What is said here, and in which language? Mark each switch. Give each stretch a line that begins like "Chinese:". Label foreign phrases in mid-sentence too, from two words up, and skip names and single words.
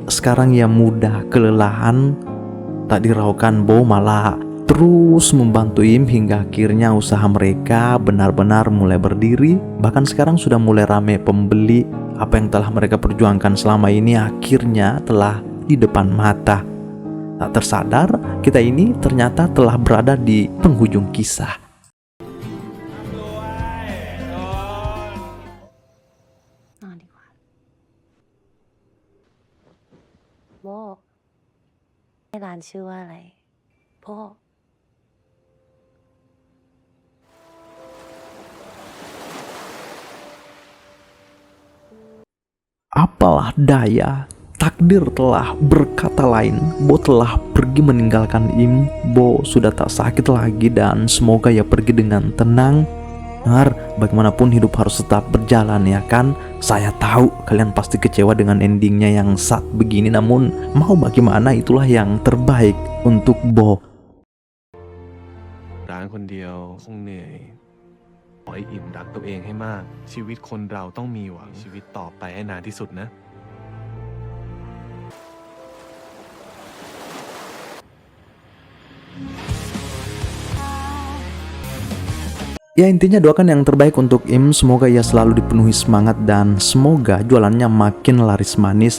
Indonesian: Sekarang ia mudah kelelahan. Tak diraukan, Bo malah terus membantu Im hingga akhirnya usaha mereka benar-benar mulai berdiri. Bahkan sekarang sudah mulai ramai pembeli. Apa yang telah mereka perjuangkan selama ini akhirnya telah di depan mata. Tak tersadar, kita ini ternyata telah berada di penghujung kisah.
Thai: Bo ร้านชื่อว่าอะไรพ่อ
Indonesian: Apalah daya, takdir telah berkata lain. Bo telah pergi meninggalkan Im. Bo sudah tak sakit lagi dan semoga ia pergi dengan tenang. Bagaimanapun hidup harus tetap berjalan, ya kan? Saya tahu kalian pasti kecewa dengan endingnya yang sad begini, namun mau bagaimana, itulah yang terbaik untuk Bo.
Thai: ร้านคนเดียวคงเหนื่อยขอให้อิ่มรักตัวเองให้มากชีวิตคนเราต้องมีหวังชีวิตต่อไปให้นานที่สุดนะ
Indonesian: Ya intinya doakan yang terbaik untuk Im. Semoga ia selalu dipenuhi semangat dan semoga jualannya makin laris manis.